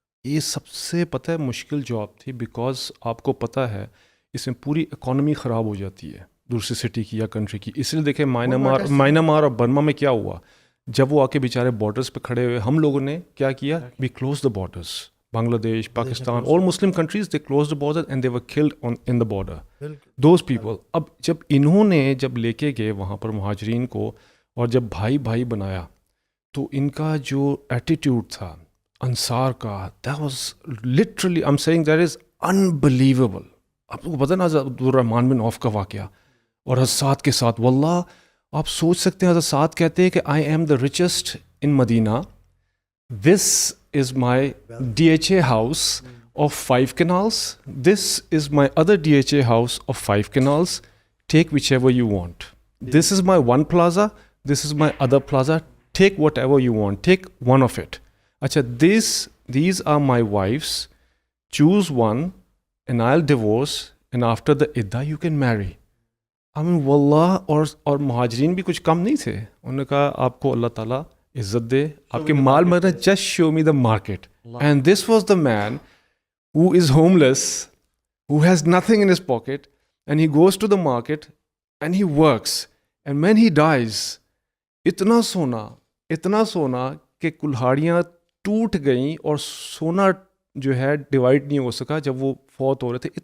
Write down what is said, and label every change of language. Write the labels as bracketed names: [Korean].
[Urdu] یہ سب سے پتہ ہے مشکل جاب تھی, بیکاز آپ کو پتہ ہے اس میں پوری اکانومی خراب ہو جاتی ہے دوسری سٹی کی یا کنٹری کی. اس لیے دیکھیں مائنمار اور برما میں کیا ہوا, جب وہ آ کے بیچارے بارڈرز پہ کھڑے ہوئے, ہم لوگوں نے کیا کیا, [English] We close the borders. Bangladesh, Pakistan, all Muslim countries, they closed the border and they were killed in the border. Those people. [Urdu] اب جب انہوں نے جب لے کے گئے وہاں پر مہاجرین کو, اور جب بھائی بھائی بنایا, تو ان کا جو ایٹیٹیوڈ تھا انصار کا, [English] that was literally, I'm saying that is unbelievable. [Urdu] آپ کو پتہ نا عبد الرحمن بن عوف کا واقعہ, اور حضرت کے ساتھ, واللہ آپ سوچ سکتے ہیں حضرت کہتے ہیں کہ [English] I am the richest in Medina. This is my DHA house of 5 canals. This is my other DHA house of 5 canals. Take whichever you want. This is my one plaza. This is my other plaza. Take whatever you want. Take one of it. Acha, these are my wives. Choose one and I'll divorce. And after the iddah you can marry. I mean, [Urdu] wallah, اور مہاجرین بھی کچھ کم نہیں تھے. انہوں نے کہا آپ کو اللہ تعالیٰ عزت دے, آپ کے مال میں [English] Just show me the market. And this was the man who is homeless, who has nothing in his pocket, and he goes to the market and he works, and when he dies, [Urdu] اتنا سونا کہ کلہاڑیاں ٹوٹ گئیں اور سونا جو ہے divide نہیں ہو سکا جب وہ فوت ہو رہے تھے.